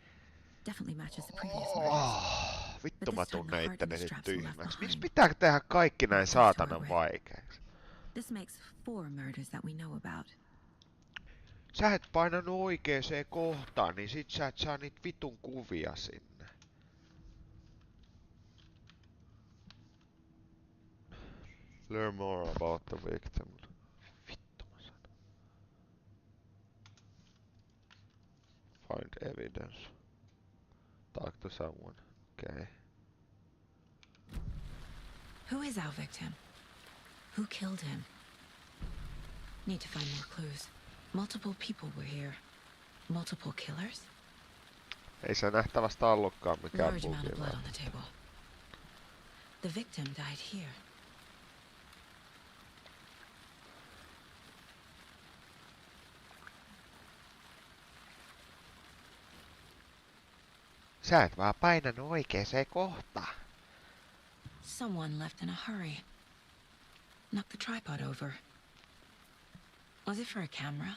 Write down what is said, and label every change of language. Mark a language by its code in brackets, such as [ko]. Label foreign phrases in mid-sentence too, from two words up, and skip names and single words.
[fi] Vittu mä tunnen itteni nyt tyhmäksi. Miksi pitää tehdä kaikki näin saatanan vaikeaksi? Sä et painanut oikeeseen kohtaan, niin sit sä et saa niitä vitun kuvia sinne. [en] Learn more about the victim. [fi] Vittu mä sanon. [en] Find evidence. Talk to someone. Okay. Who is our victim? Who killed him? Need to find more clues. Multiple people were here. Multiple killers? [fi] Ei se nähtävästi ollutkaan mikään [en] Large amount of blood [fi] bugi. [en] on the table. The victim died here. [fi] Sä et vaan painanut oikeeseen kohtaan. [en] Someone left in a hurry. Knocked the tripod over. Was it for a camera?